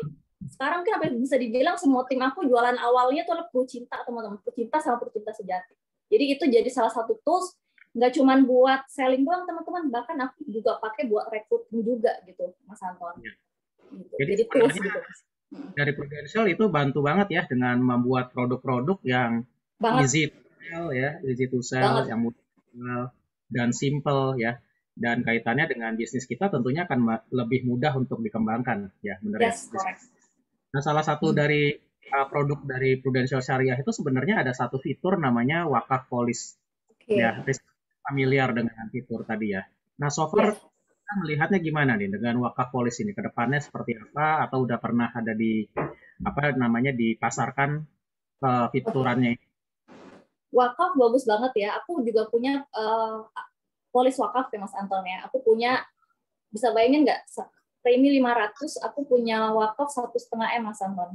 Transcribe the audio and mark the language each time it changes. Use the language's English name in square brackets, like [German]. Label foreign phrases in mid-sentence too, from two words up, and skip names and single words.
[Indonesian] Sekarang kan bisa dibilang semua tim aku jualan awalnya tuh adalah Prucinta teman-teman, Prucinta sama Prucinta Sejati. Jadi itu jadi salah satu tools, nggak cuma buat selling doang teman-teman, bahkan aku juga pakai buat recruiting juga gitu Mas Anton. Ya. Gitu. Jadi tools gitu. Dari Prudential itu bantu banget ya dengan membuat produk-produk yang [English] easy to sell [Indonesian] ya, [English] easy to sell, [Indonesian] yang mudah dan simple ya. Dan kaitannya dengan bisnis kita tentunya akan lebih mudah untuk dikembangkan ya, benar ya. Nah, salah satu dari produk dari Prudential Syariah itu sebenarnya ada satu fitur namanya wakaf polis. Ya, familiar dengan fitur tadi ya. Nah, [English] so far [Indonesian] kita melihatnya gimana nih dengan wakaf polis ini? Ke depannya seperti apa? Atau udah pernah ada dipasarkan fiturannya? Wakaf bagus banget ya. Aku juga punya polis wakaf ya Mas Anton ya. Aku punya, bisa bayangin nggak? Premi 500, aku punya wakaf 1,5 M Mas Anton.